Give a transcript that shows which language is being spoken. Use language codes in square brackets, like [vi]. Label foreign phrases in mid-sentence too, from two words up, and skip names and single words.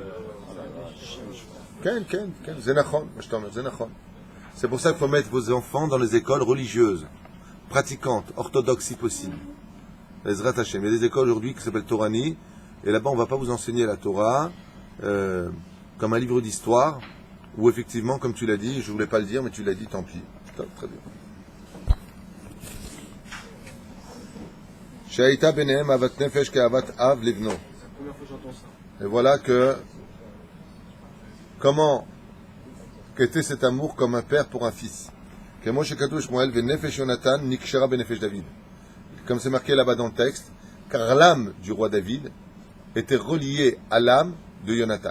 [fr] C'est pour ça qu'il faut mettre vos enfants dans les écoles religieuses, pratiquantes, orthodoxes si possible. [he] עזרת השם. [fr] Il y a des écoles aujourd'hui qui s'appellent Torani, et là-bas on ne va pas vous enseigner la Torah comme un livre d'histoire, où effectivement, comme tu l'as dit, je ne voulais pas le dire, mais tu l'as dit, tant pis. Très bien. [he] שהייתה ביניהם אהבת נפש כאהבת אב לבנו. [fr] Et voilà que comment qu'était cet amour comme un père pour un fils. Comme c'est marqué là-bas dans le texte, car l'âme du roi David était reliée à l'âme de Jonathan.